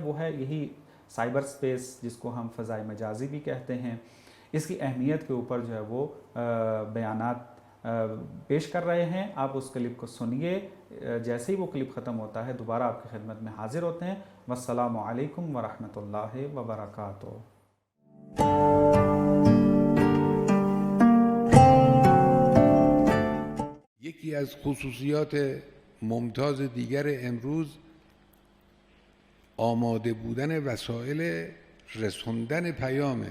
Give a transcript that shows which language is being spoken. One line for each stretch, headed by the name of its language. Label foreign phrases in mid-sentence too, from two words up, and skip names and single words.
Urdu: وہ ہے یہی سائبر سپیس جس کو ہم فضائے مجازی بھی کہتے ہیں. اس کی اہمیت کے اوپر جو ہے وہ بیانات پیش کر رہے ہیں. آپ اس کلپ کو سنیے. جیسے ہی وہ کلپ ختم ہوتا ہے دوبارہ آپ کی خدمت میں حاضر ہوتے ہیں.
Arabic: والسلام علیکم ورحمۃ اللہ وبرکاتہ.
Persian: یکی از خصوصیات ممتاز دیگر امروز آماده بودن وسایل رسوندن پیامه.